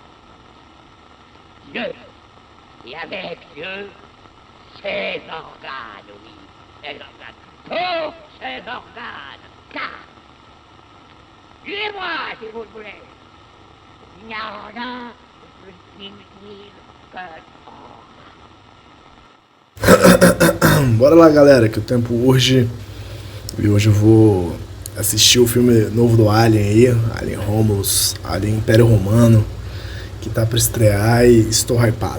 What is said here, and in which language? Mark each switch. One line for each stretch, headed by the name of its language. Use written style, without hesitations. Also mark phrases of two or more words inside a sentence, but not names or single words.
French: Dieu, et avec Dieu, ses organes, oui, ses organes, tous ses organes, car, tuez-moi si vous le voulez, il n'y a rien de plus inutile que
Portuguese: Bora lá, galera, que o tempo urge. E hoje eu vou assistir o filme novo do Alien aí, Alien Romulus, Alien Império Romano, que tá pra estrear e estou hypado.